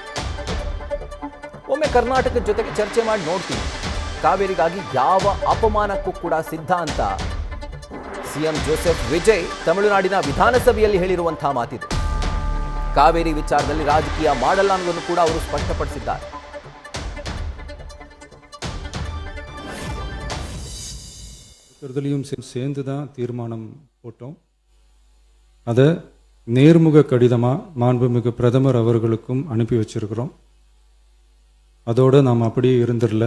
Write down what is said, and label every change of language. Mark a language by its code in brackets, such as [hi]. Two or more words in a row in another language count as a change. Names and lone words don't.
[kn] ಒಮ್ಮೆ ಕರ್ನಾಟಕದ ಜೊತೆಗೆ ಚರ್ಚೆ ಮಾಡಿ ನೋಡ್ತೀನಿ, ಕಾವೇರಿಗಾಗಿ ಯಾವ ಅಪಮಾನಕ್ಕೂ ಕೂಡ ಸಿದ್ಧ ಅಂತ ಸಿಎಂ ಜೋಸೆಫ್ ವಿಜಯ್ ತಮಿಳುನಾಡಿನ ವಿಧಾನಸಭೆಯಲ್ಲಿ ಹೇಳಿರುವಂತಹ ಮಾತಿದೆ. ಕಾವೇರಿ ವಿಚಾರದಲ್ಲಿ ರಾಜಕೀಯ ಮಾಡಲ್ಲ ಅನ್ನೋದನ್ನು ಕೂಡ ಅವರು ಸ್ಪಷ್ಟಪಡಿಸಿದ್ದಾರೆ. [ta] சேர்ந்து தான் தீர்மானம் போட்டோம். அதை நேர்முக கடிதமாக மாண்புமிகு பிரதமர் அவர்களுக்கும் அனுப்பி வச்சிருக்கிறோம். அதோடு நாம் அப்படியே இருந்துடல.